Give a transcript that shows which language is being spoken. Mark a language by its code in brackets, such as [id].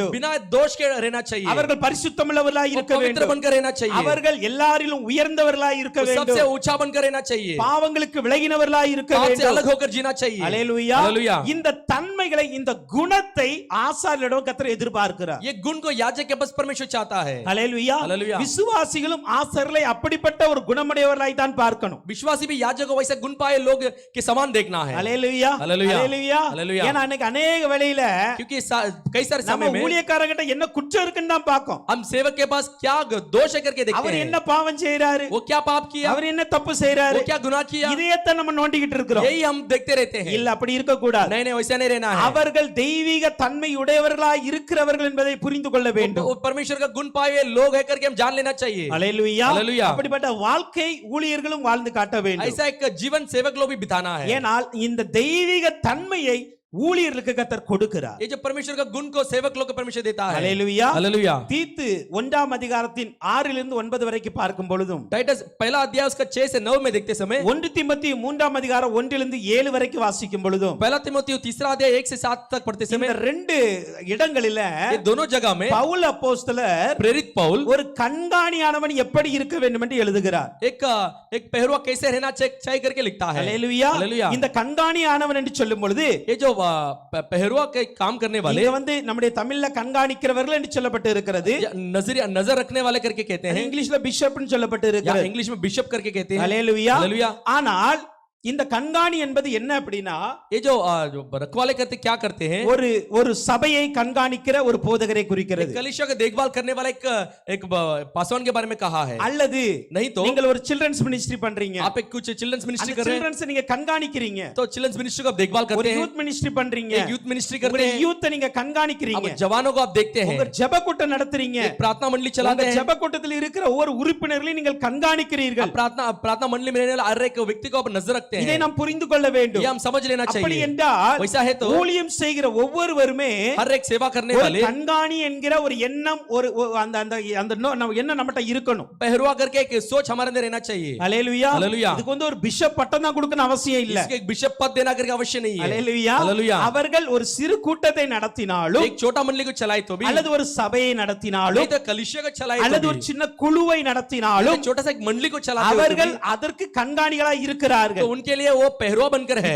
[hi] बिना दोष के रहना चाहिए। [ta] அவர்கள் பரிசுத்தமுள்ளவர்களாய் இருக்க [hi] पवित्र [ta] வேண்டும். [hi] बनकर रहना चाहिए। [ta] அவர்கள் எல்லாரிலும் உயர்ந்தவர்களாய் இருக்க [hi] सबसे [ta] வேண்டும். [hi] ऊंचा बनकर रहना चाहिए। [ta] பாவங்களுக்கு விலகினவர்களாய் இருக்க [hi] पाप से [ta] வேண்டும். [hi] अलग होकर जीना चाहिए। [ta] அல்லேலூயா. [hi] हालेलुया। [ta] இந்த தன்மைகளை இந்த குணத்தை ஆசாரியரிடம் கர்த்தர் எதிர்பார்க்கிறார். [hi] ये गुण को याजक के पास परमेश्वर चाहता है। [ta] அல்லேலூயா. [hi] हालेलुया। [ta] விசுவாசிகளும் ஆசாரியரை அப்படிப்பட்ட ஒரு குணமுடையவர்களாய் தான் பார்க்கணும். [hi] विश्वासी भी याजक को वैसे गुण पाए लोग के समान देखना है। [ta] அல்லேலூயா. [hi] हालेलुया। [ta] அல்லேலூயா. [hi] हालेलुया। [ta] ஏன்னா அன்னைக்கு अनेक வேளையில [hi] क्योंकि कई सारे [ta] நம்ம [hi] समय में [ta] ஊழியக்காரங்கிட்ட என்ன குற்றம் இருக்குன்னு தான் பார்க்கும். [hi] हम सेवक के पास क्या दोष है करके देखते [ta] அவர் [hi] हैं। [ta] என்ன பாவம் செய்றாரு, [hi] वो क्या पाप किया, [ta] அவர் என்ன தப்பு செய்றாரு, [hi] वो क्या गुनाह किया, [ta] இதையத்தான் நம்ம நோண்டிக்கிட்டு இருக்கிறோம். [hi] यही हम देखते रहते हैं। [ta] இல்ல அப்படி இருக்க கூடாது. [hi] नहीं नहीं वैसा नहीं रहना है। [ta] அவர்கள் தெய்வீக தன்மை உடையவர்களாய் இருக்கிறவர்கள் என்பதை புரிந்து கொள்ள வேண்டும். [hi] वो परमेश्वर का गुण पाए लोग है करके हम जान लेना चाहिए। [ta] அல்லேலூயா. [hi] हालेलुया। [ta] அப்படிப்பட்ட வாழ்க்கை ஊழியர்களும் வாழ்ந்து காட்ட வேண்டும். [hi] ऐसा एक जीवन सेवक लोग भी बिताना है। [ta] ஏனால் இந்த தெய்வீக தன்மையை ஊழியர்களுக்கு கர்த்தர் கொடுக்கிறார். [hi] ये जो परमेश्वर का गुण को सेवक लोग को परमेश्वर देता है। [ta] அல்லேலூயா. [hi] हालेलुया। [ta] தீத்து 1ஆம் அதிகாரத்தின் 6 இலிருந்து 9 வரைக்கும் பார்க்கும் பொழுதும் [hi] टाइटस पहला अध्याय उसका 6 से 9 में देखते समय, [ta] 1 தீமோத்தேயு 3ஆம் அதிகாரம் 1 இலிருந்து 7 வரைக்கும் வாசிக்கும் பொழுதும் [hi] पहला तीमुथियुस तीसरा अध्याय 1 से 7 तक पढ़ते [ta] இந்த [hi] समय, [ta] ரெண்டு இடங்களில [hi] ये दोनों जगह में [ta] பவுல் அப்போஸ்தலர் [hi] प्रेरित पौल [ta] ஒரு கண்காணியானவன் எப்படி இருக்க வேண்டும் என்று எழுதுகிறார். [hi] एक पहरुआ कैसे रहना चाहिए करके लिखता है। [ta] அல்லேலூயா. [hi] हालेलुया। [ta] இந்த கண்காணியானவன் என்று சொல்லும் பொழுது [hi] ये जो पहरुआ के काम करने वाले [ta] இங்க வந்து நம்முடைய தமிழ்ல கண்காணிக்கிறவர்கள் என்று சொல்லப்பட்டு இருக்கிறது. [hi] या नजर रखने वाले करके कहते हैं, [ta] இங்கிலீஷ்ல பிஷப்னு சொல்லப்பட்டு [hi] या [ta] இருக்கிறது. [hi] इंग्लिश में बिशप करके कहते हैं। [ta] அல்லேலூயா. [hi] हालेलुया। [ta] ஆனால் இந்த கண்காணி என்பது என்ன அப்படின்னா [hi] ये जो रखवाले करते क्या करते हैं, [ta] ஒரு சபையை கண்காணிக்கிற ஒரு போதகரை குறிக்கிறது. [hi] कलीसिया का देखभाल करने वाला एक पासवान के बारे में कहा है। [ta] அல்லது [hi] नहीं तो [ta] நீங்கள் ஒரு சில்ட்ரன்ஸ் மினிஸ்ட்ரி பண்றீங்க, [hi] आप एक कुछ चिल्ड्रंस मिनिस्ट्री [ta] அந்த [hi] कर रहे हैं, [ta] சில்ட்ரன்ஸ் நீங்க கண்காணிக்கிறீங்க. [hi] तो चिल्ड्रंस मिनिस्ट्री को आप देखभाल [ta] ஒரு [hi] करते हैं। [ta] யூத் மினிஸ்ட்ரி பண்றீங்க, [hi] एक यूथ मिनिस्ट्री करते [ta] உங்களுடைய [hi] हैं, [ta] யூத்தை நீங்க கண்காணிக்கிறீங்க. [hi] अब जवानों को आप देखते हैं, [ta] உங்க ஜெப கூட்டம் நடத்துறீங்க, [hi] एक प्रार्थना मंडली [ta] உங்க [hi] चलाते हैं, [ta] ஜெப கூட்டத்தில் இருக்கிற ஒவ்வொரு உறுப்பினர்களையும் நீங்கள் கண்காணிக்கிறீர்கள். [hi] प्रार्थना मंडली में रहने वाले हर एक व्यक्ति को आप नजर रखते [ta] இதை [hi] हैं। [ta] நாம் புரிந்து கொள்ள வேண்டும். [hi] ये हम समझ लेना [ta] அப்படி [hi] चाहिए। [ta] என்றால் [hi] वैसा है तो [ta] ஊழியம் செய்கிற ஒவ்வொருவருமே [hi] हर एक सेवा करने [ta] ஒரு [hi] वाले [ta] கண்காணி என்கிற ஒரு எண்ணம் அந்த அந்த அந்த எண்ணம் நம்மட்ட இருக்கணும். [hi] पहरुआ करके एक सोच हमारे अंदर रहना चाहिए। [ta] அல்லேலூயா. [hi] हालेलुया। [ta] இதுக்கு வந்து ஒரு பிஷப் பட்டம் தான் கொடுக்கணும் அவசியம் இல்ல. [hi] इसके एक बिशप पद देना करके अवश्य नहीं है। [ta] அல்லேலூயா. [hi] हालेलुया। [ta] அவர்கள் ஒரு சிறு கூட்டத்தை நடத்தினாலும் [hi] एक छोटा मंडली को चलाए तो भी, [ta] அல்லது ஒரு சபையை நடத்தினாலும் [hi] नहीं तो कलीसिया को चलाए [ta] அல்லது [hi] तो [ta] ஒரு [hi] भी, [ta] சின்ன குழுவை நடத்தினாலும் [hi] एक छोटा सा एक मंडली को चलाते हो तो [ta] அவர்கள் [hi] भी, [ta] அதற்கு கண்காணிகளாய் [hi] तो [ta] இருக்கிறார்கள். [hi] उनके लिए वो पहरुआ बनकर है।